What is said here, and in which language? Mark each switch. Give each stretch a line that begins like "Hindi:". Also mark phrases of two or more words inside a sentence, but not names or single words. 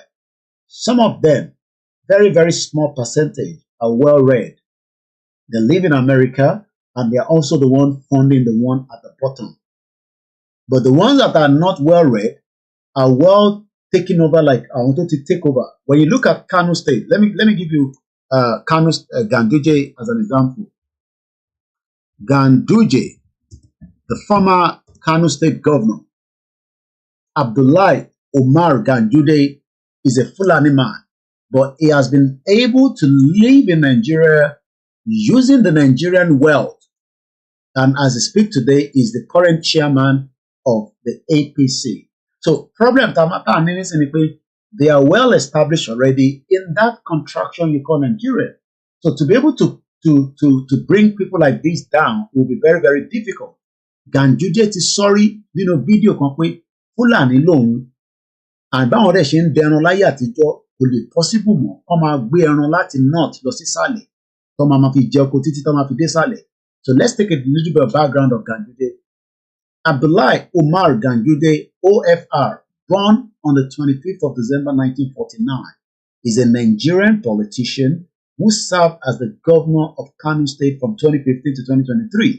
English: Some of them, very, very small percentage, are well-read. They live in America and they are also the one funding the one at the bottom. But the ones that are not well-read are well taken over, like I wanted to take over. When you look at Kano State, let me give you Ganduje as an example. Ganduje, the former Kano State governor, Abdullahi Omar Ganduje, is a Fulani man, but he has been able to live in Nigeria using the Nigerian wealth, and as I speak today, is the current chairman of the APC. So, problem they are well established already in that contraction you call Nigeria. So, to be able to to bring people like this down will be very, very difficult.
Yoruba: Ganduje ti sorry nínú fídíò kan pé Fúlàní lòun and báwọn ọ̀rẹ́ ṣe ń dẹran láyé àtijọ́ kò lè possible mọ́ kọ́ máa gbé ẹran láti north lọ sí sàlẹ̀ tó máa fi jẹ oko títí tó máa fi dé sàlẹ̀.
English: So let's take a little bit of background of Ganduje. Abdullahi Umar Ganduje, OFR, born on the 25th of December 1949, is a Nigerian politician who served as the governor of Kano State from 2015 to 2023.